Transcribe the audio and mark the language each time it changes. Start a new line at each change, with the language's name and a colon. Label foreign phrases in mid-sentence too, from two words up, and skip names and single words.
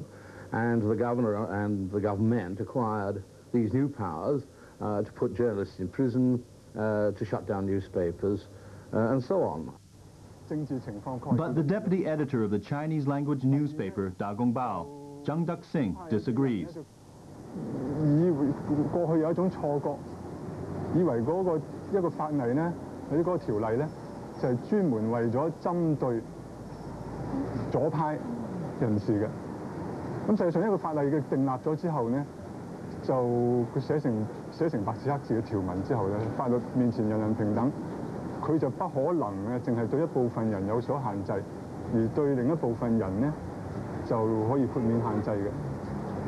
English: And the governor and the government acquired these new powers to put journalists in prison, to shut down newspapers, and so on. But the deputy editor of the Chinese language newspaper, Da Gong Bao, Zhang Duxing, disagrees.
Cantonese: 以為過去有一種錯覺，以為一個法例呢，或者嗰個條例呢，就係專門為咗針對左派人士嘅。咁實際上一個法例嘅訂立咗之後呢，就佢寫成白紙黑字嘅條文之後呢，法律面前人人平等，佢就不可能嘅淨係對一部分人有所限制，而對另一部分人呢就可以豁免限制嘅。